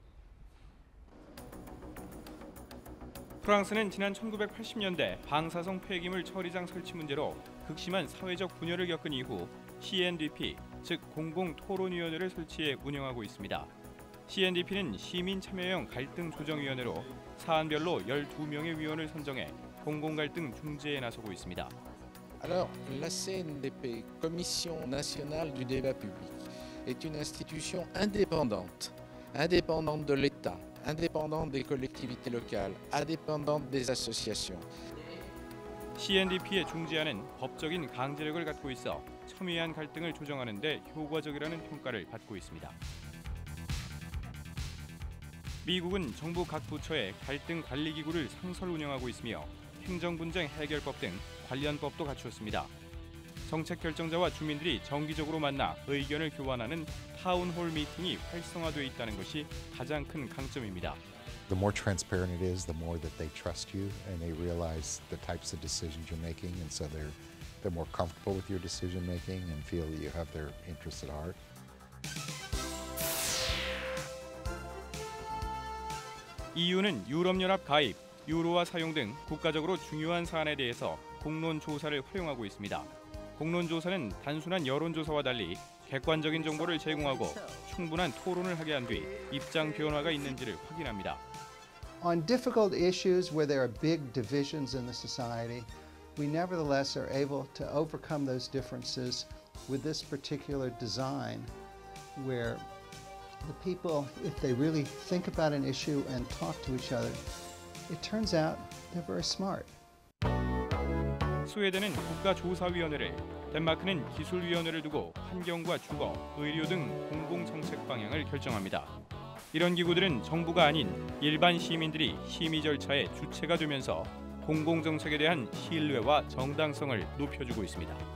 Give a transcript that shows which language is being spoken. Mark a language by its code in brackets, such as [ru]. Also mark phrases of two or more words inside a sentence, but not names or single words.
[ko] 프랑스는 지난 1980년대 방사성 폐기물 처리장 설치 문제로 극심한 사회적 분열을 겪은 이후 CNDP, 즉 공공토론위원회를 설치해 운영하고 있습니다. CNDP는 시민 참여형 갈등 조정위원회로 사안별로 12명의 위원을 선정해 공공갈등 중재에 나서고 있습니다. [fr] Alors, la CNDP, Commission nationale du débat public, est une institution indépendante, indépendante de l'État, indépendante des collectivités locales, indépendante des associations. [ko] CNDP의 중재안은 법적인 강제력을 갖고 있어 첨예한 갈등을 조정하는 데 효과적이라는 평가를 받고 있습니다. 미국은 정부 각 부처에 갈등 관리 기구를 상설 운영하고 있으며 행정분쟁 해결법 등 관련 법도 갖추었습니다. 정책 결정자와 주민들이 정기적으로 만나 의견을 교환하는 타운홀 미팅이 활성화되어 있다는 것이 가장 큰 강점입니다. [en] The more transparent it is, the more that they trust you and they realize the types of decisions you're making, and so they're more comfortable with your decision making and feel that you have their interests at heart. [ko] EU는 유럽연합 가입, 유로화 사용 등 국가적으로 중요한 사안에 대해서 공론 조사를 활용하고 있습니다. 공론 조사는 단순한 여론 조사와 달리 객관적인 정보를 제공하고 충분한 토론을 하게 한 뒤 입장 변화가 있는지를 확인합니다. [en] On difficult issues where there are big divisions in the society, we nevertheless are able to overcome those differences with this particular design where the people, if they really think about an issue and talk to each other, it turns out they're very smart. [ko] 스웨덴은 국가조사위원회를, 덴마크는 기술위원회를 두고 환경과 주거, 의료 등 공공정책 방향을 결정합니다. 이런 기구들은 정부가 아닌 일반 시민들이 심의 절차의 주체가 되면서 공공정책에 대한 신뢰와 정당성을 높여주고 있습니다.